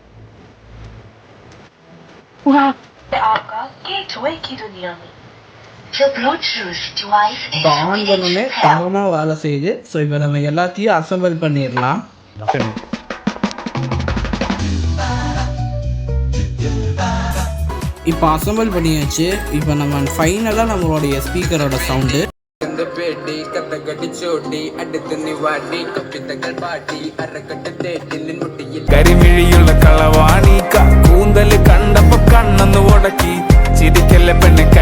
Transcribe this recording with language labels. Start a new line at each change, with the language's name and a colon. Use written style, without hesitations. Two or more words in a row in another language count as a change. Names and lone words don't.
Tamil: இப்போ ஆன் பண்ணோடனே தரமாக வேலை செய்யுது. ஸோ இப்போ நம்ம எல்லாத்தையும் அசம்பிள் பண்ணிடலாம். இப்போ அசம்பிள் பண்ணியாச்சு. இப்போ நம்ம ஃபைனலாக நம்மளுடைய ஸ்பீக்கரோட சவுண்டு
Malayalam: കരിമിഴിയുള്ള കളവാണി കൂന്തല് കണ്ടപ്പോ കണ്ണൊന്ന് ഉടക്കി ചിരിക്കല്ല പെണ്ണ്.